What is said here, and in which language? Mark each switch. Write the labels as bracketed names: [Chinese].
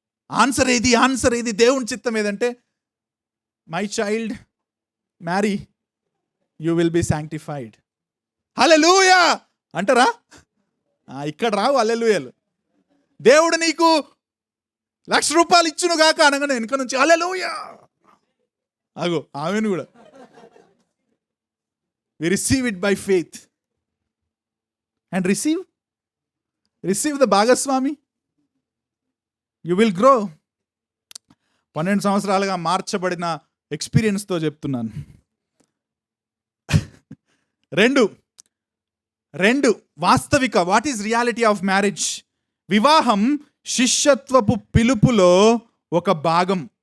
[Telugu] Answer ఏది? దేవుని చిత్తం ఏదంటే, [English] My child marry, you will be sanctified. [Telugu] హల్లెలూయా అంటారా? ఇక్కడ రావు హల్లెలూయాలు. దేవుడు నీకు ₹1,00,000 ఇచ్చును గాక అనగానే వెనుక నుంచి హల్లెలూయా. అగో ఆమెను కూడా [English] we receive it by faith and receive the భాగస్వామి. You will grow. [Telugu] 12 సంవత్సరాలుగా మార్చబడిన ఎక్స్పీరియన్స్తో చెప్తున్నాను. 2 వాస్తవిక, [English] What is reality of marriage. [Telugu] వివాహం శిష్యత్వపు పిలుపులో ఒక భాగం.